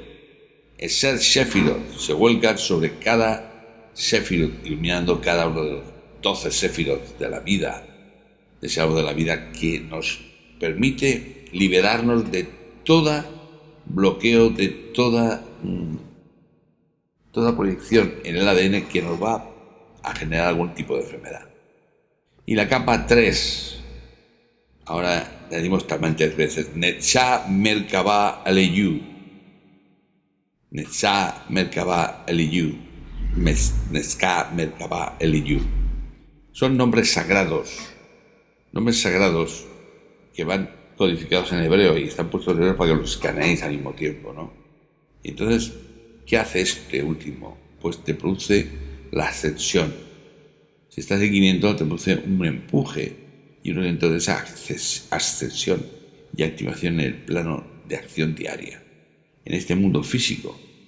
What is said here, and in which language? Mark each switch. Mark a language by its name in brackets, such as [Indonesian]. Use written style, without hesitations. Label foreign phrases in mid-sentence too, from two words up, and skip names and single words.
[Hebrew] עשר ספירות [Spanish] se vuelca sobre cada Shefirot, iluminando cada uno de los 12 Shefirot de la vida, de ese árbol de la vida que nos permite liberarnos de todo bloqueo, de toda proyección en el ADN que nos va a generar algún tipo de enfermedad. Y la capa 3, ahora le dimos también 3 veces, [Hebrew] נצח מרכבה אליהו, נצח מרכבה אליהו, נצח מרכבה אליהו. [Spanish] Son nombres sagrados que van codificados en hebreo y están puestos en hebreo para que los escaneéis al mismo tiempo, ¿no? Y entonces, ¿qué hace este último? Pues te produce la ascensión. Si estás en 500, te produce un empuje y un evento de esa ascensión y activación en el plano de acción diaria, en este mundo físico.